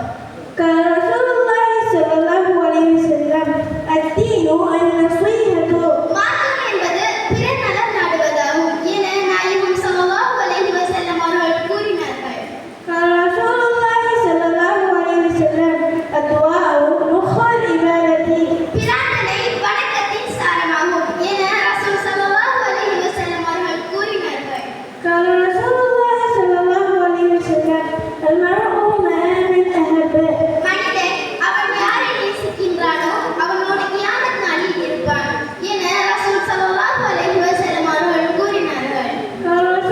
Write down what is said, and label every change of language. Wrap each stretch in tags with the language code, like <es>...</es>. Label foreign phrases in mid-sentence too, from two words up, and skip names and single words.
<ar>قال رسول الله صلى الله عليه وسلم الدين النصيحة.</ar> <ta>மார்க்கம் என்பது பிறர் நலம் நாடுவதாகும் என நாயகம்</ta> <ar>صلى الله عليه وسلم</ar> <ta>அவர்கள் கூறினார்கள்.</ta> <ar>قال رسول الله صلى الله عليه وسلم الدعاء مخ العبادة.</ar> <ta>பிரார்த்தனை வணக்கத்தின் சாரமாகும் என ரசூல்</ta> <ar>صلى الله عليه وسلم</ar> <ta>அவர்கள் கூறினார்கள்.</ta> <ar>قال رسول الله صلى الله عليه وسلم المرء مع من أحب.</ar> <ta>மனிதன் அவன் யாரை நேசிக்கின்றானோ அவனோடு கியாமத் நாளில் இருப்பான் என ரசூல்</ta> <ar>صلى الله عليه وسلم</ar> <ta>அவர்கள் கூறினார்கள்.</ta> <ar>قال</ar>